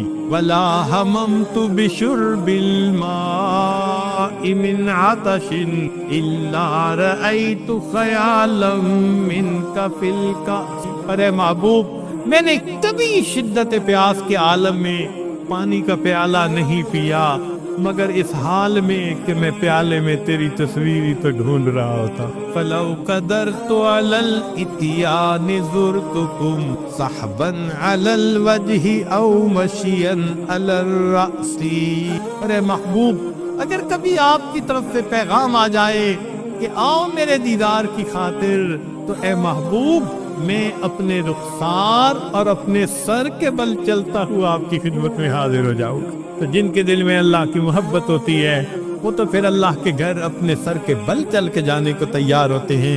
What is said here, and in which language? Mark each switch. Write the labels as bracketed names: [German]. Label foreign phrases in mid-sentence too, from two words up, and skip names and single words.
[Arabic] ولا ہممت بشرب الماء من عطش الا رأیت خیالا منک فی الکأس، [Urdu] ارے محبوب میں نے کبھی شدت پیاس کے عالم میں پانی کا پیالہ نہیں پیا مگر اس حال میں کہ میں پیالے میں تیری تصویر ہی تو ڈھونڈ رہا ہوتا۔ [Arabic] فلو قدرت علی الاتیان زرتکم صحبا علی الوجہ او مشیا علی الرأس، [Urdu] ارے محبوب اگر کبھی آپ کی طرف سے پیغام آ جائے کہ آؤ میرے دیدار کی خاطر تو اے محبوب میں اپنے رخسار اور اپنے سر کے بل چلتا ہوا آپ کی خدمت میں حاضر ہو جاؤں گا۔ تو جن کے دل میں اللہ کی محبت ہوتی ہے وہ تو پھر اللہ کے گھر اپنے سر کے بل چل کے جانے کو تیار ہوتے ہیں۔